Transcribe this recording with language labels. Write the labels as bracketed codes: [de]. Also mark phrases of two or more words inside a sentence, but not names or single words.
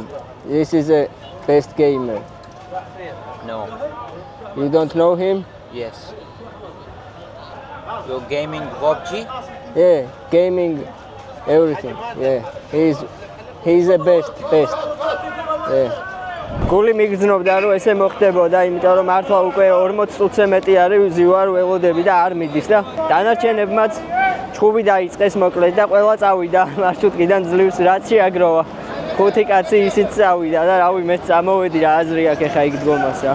[en] This is a best gamer. No. You don't know him? Yes. You're gaming PUBG? Yeah, gaming, everything. Yeah, he's the best. Yeah. [ka] გული მიგრძნობდა რომ ესე მოხდებოდა, იმიტომ რომ მართლა უკვე 40 წუთზე მეტი არის ვიზივარ ველოდები და არ მიდის და დანარჩენებმაც ჩხუბი დაიწყეს მოკლედ და ყველა წავიდა მარშრუტიდან ძლივს რაც შეაგროვა. 5 კაცი ისიც წავიდა და რავი მეც წამოვედი რა აზრი აქვს ეხა იქ დგომას რა.